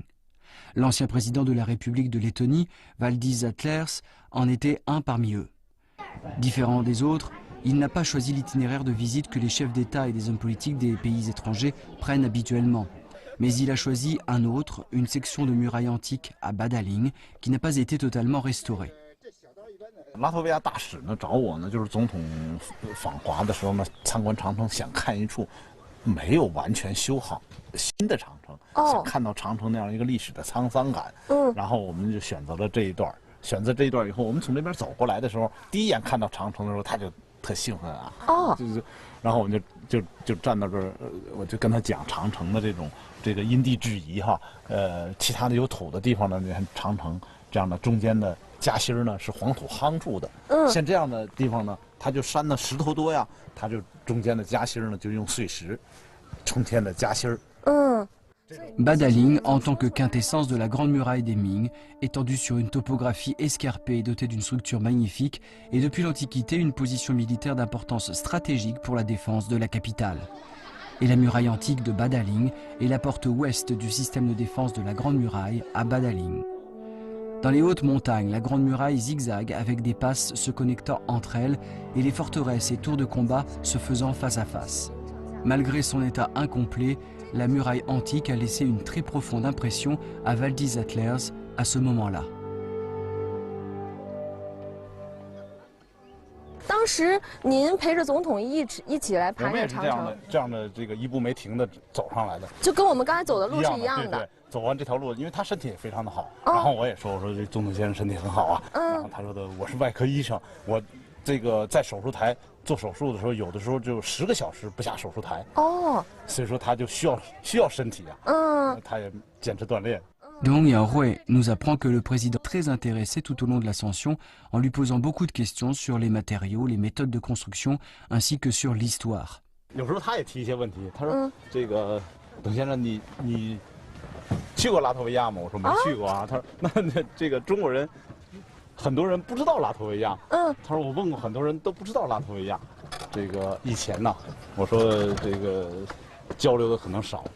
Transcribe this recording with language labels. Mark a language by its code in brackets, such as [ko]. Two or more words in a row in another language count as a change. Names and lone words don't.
[fr] L'ancien président de la République de Lettonie, Valdis Zatlers, en était un parmi eux. Différent des autres, il n'a pas choisi l'itinéraire de visite que les chefs d'État et des hommes politiques des pays étrangers prennent habituellement. Mais il a choisi un autre, une section de muraille antique à Badaling, qui n'a pas été totalement restaurée. [zh] 拉脱维亚大使呢找我呢，就是总统访华的时候呢，参观长城，想看一处没有完全修好新的长城，想看到长城那样一个历史的沧桑感。然后我们就选择了这一段。选择这一段以后，我们从这边走过来的时候，第一眼看到长城的时候，他就特兴奋啊。然后我们就站到这儿，我就跟他讲长城的这个因地制宜哈，其他的有土的地方呢，你看长城这样的中间的夹心呢是黄土夯住的，像这样的地方呢，它就山的石头多呀，它就中间的夹心呢就用碎石冲天的夹心。 [fr] Badaling, en tant que quintessence de la Grande Muraille des Ming, étendue sur une topographie escarpée et dotée d'une structure magnifique, est depuis l'Antiquité une position militaire d'importance stratégique pour la défense de la capitale. Et la muraille antique de Badaling est la porte ouest du système de défense de la Grande Muraille à Badaling. Dans les hautes montagnes, la Grande Muraille zigzague avec des passes se connectant entre elles et les forteresses et tours de combat se faisant face à face. Malgré son état incomplet, la muraille antique a laissé une très profonde impression à Valdis Attlers à ce moment-là. [zh] 当时您陪着总统一起来爬这个长城，这样的这个一步没停的走上来的，就跟我们刚才走的路是一样的。对，走完这条路，因为他身体也非常的好，然后我也说这总统先生身体很好啊，然后他说的我是外科医生，我这个在手术台做手术的时候，有的时候就10个小时不下手术台，所以说他就需要身体啊，他也坚持锻炼。 [fr] Dong Yaohui nous apprend que le président est très intéressé tout au long de l'ascension en lui posant beaucoup de questions sur les matériaux, les méthodes de construction ainsi que sur l'histoire. [zh] 有时候他也提一些问题，他说：“这个董先生，你去过拉脱维亚吗？”我说：“没去过啊。”他说：“那这个中国人很多人不知道拉脱维亚。” 他说：“我问过很多人都不知道拉脱维亚。这个以前呢，我说这个交流的可能少。”